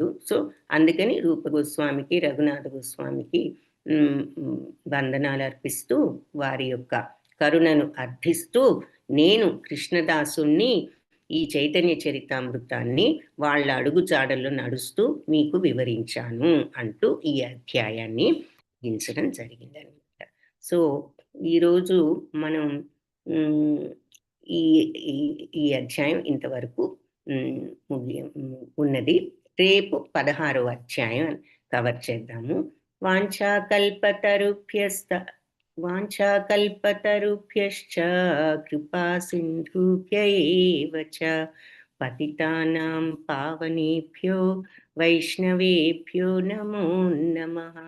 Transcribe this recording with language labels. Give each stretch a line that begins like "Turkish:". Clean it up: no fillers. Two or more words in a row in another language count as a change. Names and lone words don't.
Telugu: సో అందుకని రూప గోస్వామికి, రఘునాథ గోస్వామికి వందనాలు అర్పిస్తూ వారి యొక్క కరుణను అర్థిస్తూ నేను కృష్ణదాసుణ్ణి ఈ చైతన్య చరితామృతాన్ని వాళ్ళ అడుగుజాడల్లో నడుస్తూ మీకు వివరించాను అంటూ ఈ అధ్యాయాన్ని ముగించడం జరిగిందనమాట. సో ఈరోజు మనం ఈ ఈ అధ్యాయం ఇంతవరకు ఉన్నది. రేపు 16వ అధ్యాయం కవర్ చేద్దాము.
Sanskrit: వాంఛాకల్పతరుభ్యశ్చ కృపా సింధుభ్య ఏవ చ పతితానాం పావనేభ్యో వైష్ణవేభ్యో నమో నమః.